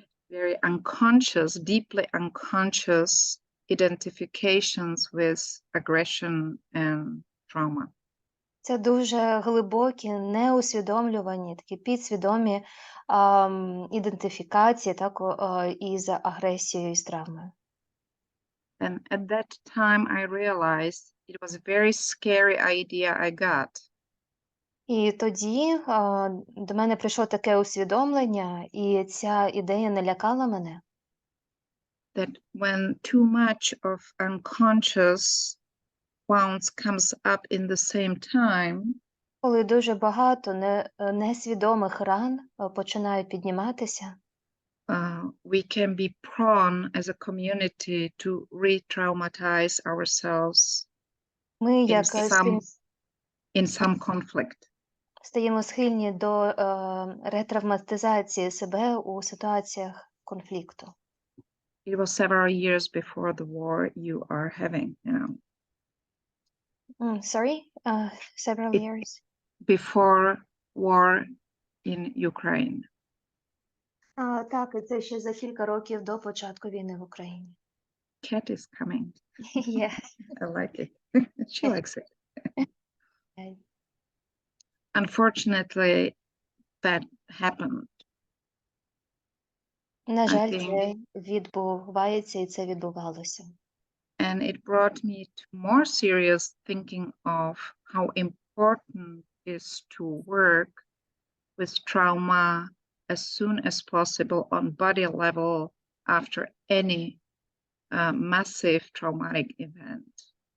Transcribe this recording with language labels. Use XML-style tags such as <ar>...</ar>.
<en>Very unconscious, deeply unconscious identifications with aggression and trauma.</en> <uk>Це дуже глибокі, неусвідомлювані, такі підсвідомі ідентифікації так, із агресією і з травмою.</uk> <en>And at that time I realized it was a very scary idea I got.</en> <uk>І тоді до мене прийшло таке усвідомлення, і ця ідея не лякала мене.</uk> <en>That when too much of unconscious wounds comes up in the same time,</en> <uk>Коли дуже багато несвідомих ран починають підніматися,</uk> <en>we can be prone as a community to re-traumatize ourselves</en> <uk>ми як</uk> <en>in some conflict.</en> <uk>стаємо схильні до ретравматизації себе у ситуаціях конфлікту.</uk> <en>It was several years before the war you are having now. Sorry? Several years? Before war in Ukraine.</en> <uk>Так, і це ще за кілька років до початку війни в Україні.</uk> <en>Cat is coming. Yeah. I like it. She likes it. Unfortunately, that happened.</en> <uk>На жаль, це відбувається і це відбувалося.</uk> <en>And it brought me to more serious thinking of how important it is to work with trauma as soon as possible on body level after any massive traumatic event.</en>